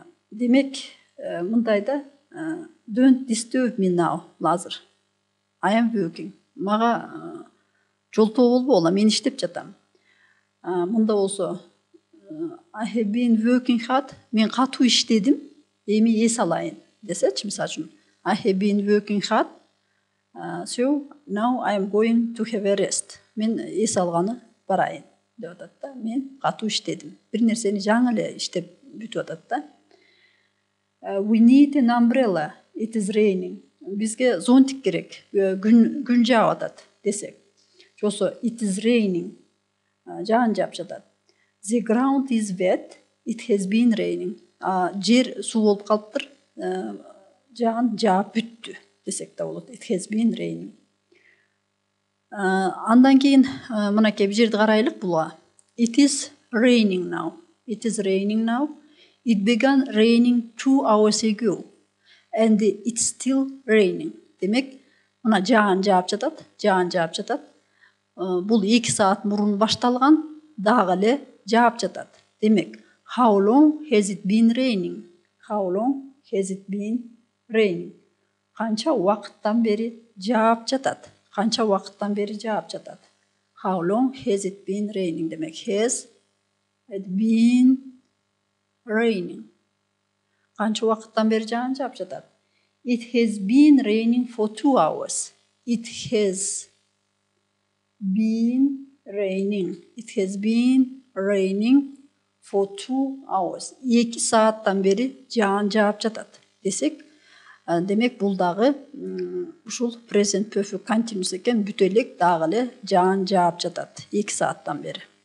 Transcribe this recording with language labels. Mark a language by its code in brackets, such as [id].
[ky] Демек мындайда [en] don't disturb me now Лазыр. I am working. [ky] Мага жолтоо болбогула, мен иштеп жатам. Мында болсо [en] I have been working hard. [ky] Мен катуу иштедим. Эми эс алайын десечи, мисалы үчүн [en] I have been working hard. So now I am going to have a rest. [ky] Мен эс алганы барайын деп атат да. Мен катуу иштедим. Бир нерсени жаңы эле иштеп бүтүп атат да. [en] We need an umbrella. It is raining. [ky] Бизге зонтик керек. Күн жаап атат десек. [en] Жосо it is raining. [ky] Жаан жаап жатат. [en] The ground is wet. It has been raining. [ky] Жер суу болуп калыптыр. Жаан жаап бүттү десек да болот. [en] It has been raining. [ky] Андан кийин мынакей бул жерди карайлык буга. [en] It is raining now. It is raining now. It began raining 2 hours ago. And it's still raining. [ky] Демек, мына жаан жаап жатат, жаан жаап жатат. Бул 2 саат мурун башталган, дагы эле жаап жатат. [en] Демек, how long has it been raining? How long has it been raining? [ky] Канча убакыттан бери жаап жатат? Канча убакыттан бери жаап жатат? [en] How long has it been raining? Демек, has it been raining. [ky] Канча убакыттан бери жаан жаап жатат? [en] It has been raining for 2 hours. It has been raining. It has been raining for 2 hours. [ky] 2 сааттан бери жаан жаап жатат десек, демек бул дагы ушул present perfect continuous экен, бүтө элек дагы эле жаан жаап жатат 2 сааттан бери.